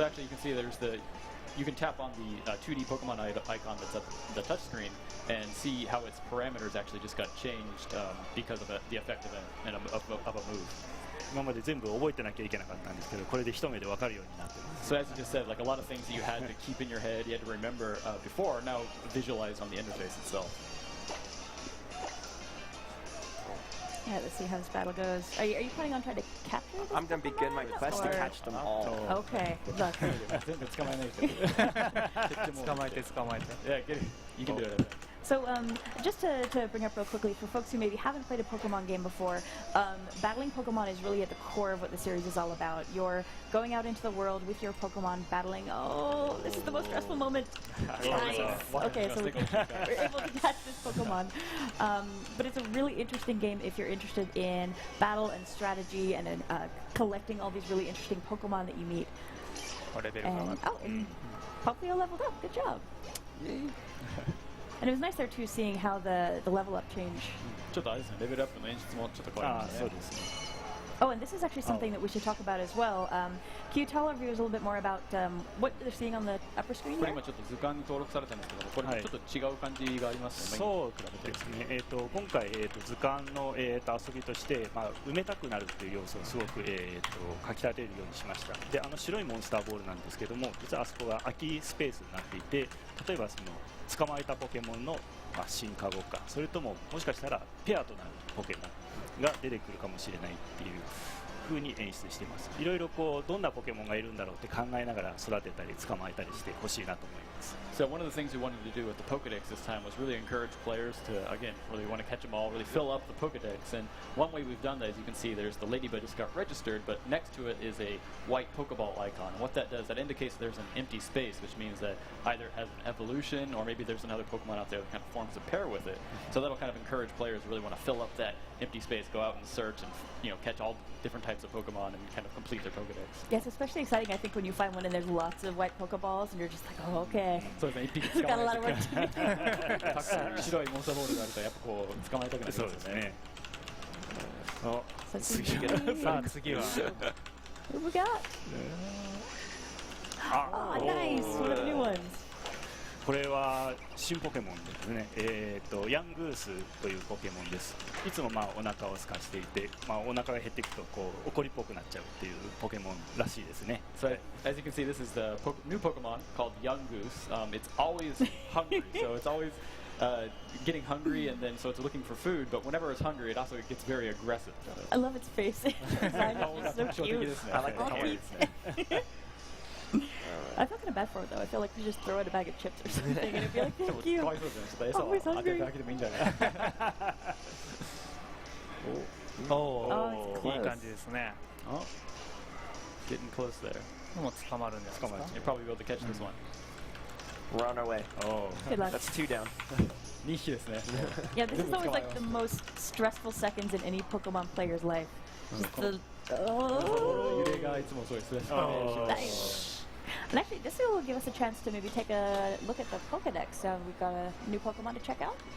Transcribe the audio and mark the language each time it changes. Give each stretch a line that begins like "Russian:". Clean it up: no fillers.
English: So actually you can see you can tap on the 2D Pokemon icon that's up the touch screen and see how its parameters actually just got changed because of the effect of a move.
Japanese: 今まで全部覚えてなきゃいけなかったんですけど、これで一目で分かるようになってます。
English: So as you just said, like a lot of things that you had to keep in your head, you had to remember before, now visualize on the interface itself. Yeah, let's see how this battle goes. Are you planning on trying to capture this? I'm going to begin my quest to catch them all. Okay, good luck.
Japanese: 全部捕まえないと。捕まえて捕まえて。
English: Yeah, get it. You can do it. So, just to bring up real quickly, for folks who maybe haven't played a Pokemon game before, battling Pokemon is really at the core of what the series is all about. You're going out into the world with your Pokemon, battling. Oh, this is the most stressful moment. Nice. Okay, so we're able to catch this Pokemon. But it's a really interesting game if you're interested in battle and strategy and in collecting all these really interesting Pokemon that you meet. And Popplio leveled up. Good job. And it was nice there too, seeing how the level up change.
Japanese: ちょっとあれですね、レベルアップの演出もちょっと変わりましたね。そうですね。
English: Oh, and this is actually something that we should talk about as well. Can you tell our viewers a little bit more about what they're seeing on the upper screen
Japanese: これ
English: here?
Japanese: 今ちょっと図鑑に登録されたんですけども、これちょっと違う感じがありますね。そうですね。今回図鑑の遊びとして、埋めたくなるという要素をすごくかき立てるようにしました。で、白いモンスターボールなんですけども、実はあそこが空きスペースになっていて、例えばその捕まえたポケモンの進化後か、それとももしかしたらペアとなるポケモンが出てくるかもしれないっていう風に演出しています。いろいろこうどんなポケモンがいるんだろうって考えながら育てたり捕まえたりしてほしいなと思います。
English: So one of the things we wanted to do with the Pokedex this time was really encourage players to, again, really want to catch them all, really fill up the Pokedex. And one way we've done that, as you can see, there's the Ladybug just got registered, but next to it is a white Pokeball icon. And what that does, that indicates there's an empty space, which means that either it has an evolution or maybe there's another Pokemon out there that kind of forms a pair with it. So that'll kind of encourage players to really want to fill up that empty space, go out and search and catch all different types of Pokemon and kind of complete their Pokedex. Yes, especially exciting, I think, when you find one and there's lots of white Pokeballs and you're just like, oh, okay.
Japanese: そうですね、一匹
English: We've
Japanese: 捕
English: got a
Japanese: ま
English: lot
Japanese: え
English: of
Japanese: て
English: work to do.
Japanese: たくさん白いモンスターボールがあるとやっぱこう捕まえたくなりますよね。さあ次は
English: What we got? Oh, nice! One of the new ones.
Japanese: これは新ポケモンですね。ヤングースというポケモンです。いつもお腹を空かしていて、お腹が減っていくとこう怒りっぽくなっちゃうっていうポケモンらしいですね。
English: So as you can see, this is the new Pokemon called Young Goose. It's always hungry, so it's always getting hungry, and then so it's looking for food. But whenever it's hungry, it also gets very aggressive. I love its face. It's so cute. I like the hair. I feel kind of bad for it though. I feel like we just throw it a bag of chips or something and it'd be like, thank you.
Japanese: かわいそうですね。ちょっと餌を当ててあげてもいいんじゃないいい感じですね。
English: Oh, getting close there.
Japanese: もう捕まるんじゃないですか。
English: You'll probably be able to catch this one. We're on our way. Oh, Good luck. That's 2 down.
Japanese: 2匹ですね。
English: Yeah, this is always like the most stressful seconds in any Pokemon player's life. Just the...
Japanese: 揺れがいつもそうですね。
English: Nice. And actually, this will give us a chance to maybe take a look at the Pokedex. We've got a new Pokemon to check out.